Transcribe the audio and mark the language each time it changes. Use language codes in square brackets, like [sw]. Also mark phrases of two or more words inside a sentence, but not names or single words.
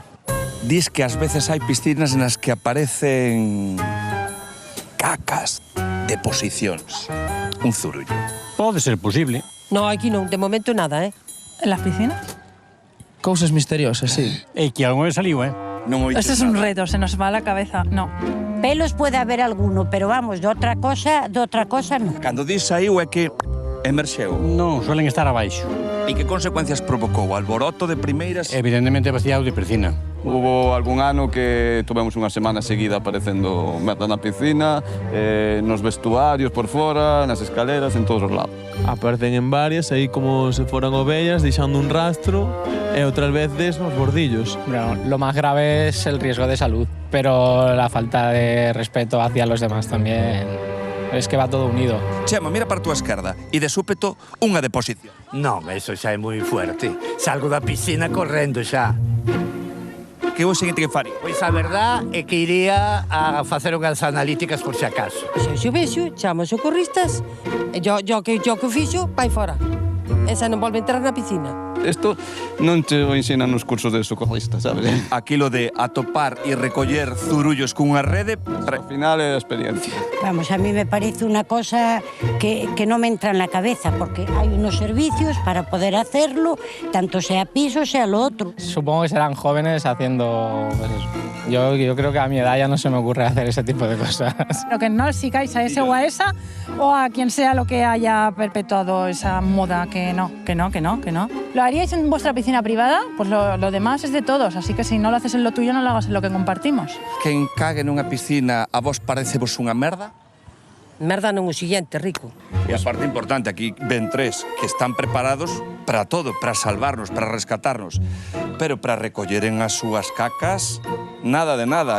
[gl] Dis que ás veces hai piscinas nas que aparecen cacas, deposicións, un zurullo. Pode ser posible. No, aquí non, de momento nada, ¿eh? [es] En las piscinas? [gl] Cousas misteriosas, sí. E que algo saliu, Non oiches [es] Este es un nada. reto, se nos va a la cabeza. No. Pelos puede haber alguno, pero vamos, [gl] de outra cosa no. Cando dis saiu é que emerxeu. Non, suelen estar abaixo. E que consecuencias provocou? Alboroto de primeiras? Evidentemente vaciado de piscina. [es] Hubo algún [gl] ano que tuvemos unha semana seguida aparecendo merda na piscina, nos vestuarios por fora, nas escaleras, en todos os lados. Aparecen en varias, aí como se foran ovellas, deixando un rastro, e outras veces nos bordillos. Bueno, [es] lo más grave es el riesgo de salud, pero la falta de respeto hacia los demás también. Es que va todo unido. [gl] Chema, mira para a túa esquerda e de súpeto unha deposición. Non, eso xa é moi fuerte. Salgo da piscina correndo xa. Que é o seguinte que faría? Pois a verdad é que iría a facer unhas analíticas por si acaso. Se eu vexo, chamo os socorristas, e yo que fixo, vai fora. Esa non volve a entrar na piscina. Isto non te o ensinan nos cursos de socorrista, sabes? Aquilo de atopar e recoller zurullos cunha rede. Ao final é a experiencia. [es] Vamos, a mí me parece una cosa que no me entra en la cabeza, porque hay unos servicios para poder hacerlo, tanto sea piso, sea lo otro. Supongo que serán jóvenes haciendo... Pues eso. Yo creo que a mi edad ya no se me ocurre hacer ese tipo de cosas. Lo que no sigáis a ese o a esa, o a quien sea lo que haya perpetuado esa moda, que no. ¿Lo haríais en vuestra piscina privada? Pues lo demás es de todos, así que si no lo haces en lo tuyo, no lo hagas en lo que compartimos. [gl] Quen cague nunha piscina a vos parecevos unha merda? Merda non o siguiente, Rico. E a parte importante, aquí ven tres que están preparados para todo, para salvarnos, para rescatarnos. Pero para recolleren as súas cacas, nada de nada.